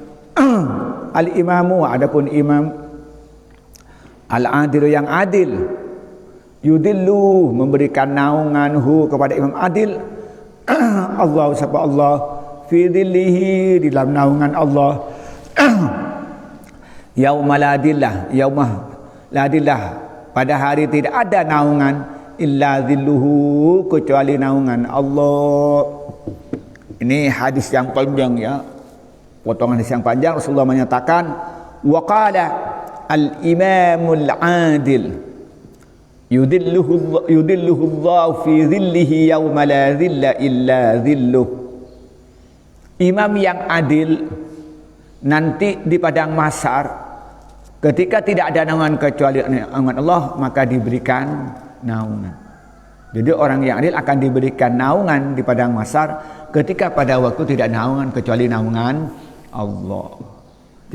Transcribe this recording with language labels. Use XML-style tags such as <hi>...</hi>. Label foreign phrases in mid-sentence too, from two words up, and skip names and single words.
<id>Al-imamu, adapun imam, al-adilu, yang adil, yudillu, memberikan naunganhu kepada imam adil, Allah, siapa Allah,</id> <ar>في ظله,</ar> <id>di dalam naungan Allah,</id> <ar>يوم لا ظل، يوم لا ظل,</ar> <id>pada hari tidak ada naungan</id> <ar>إلا ظله,</ar> <id>kecuali naungan Allah. Ini hadis yang panjang ya, potongan hadis yang panjang. Rasulullah menyatakan,</id> <ar>وقال الإمام العادل يظله الله في ظله يوم لا ظل إلا ظله.</ar> <id>Imam yang adil nanti di padang mahsyar ketika tidak ada naungan kecuali naungan Allah, maka diberikan naungan. Jadi orang yang adil akan diberikan naungan di padang mahsyar ketika pada waktu tidak naungan kecuali naungan Allah.</id>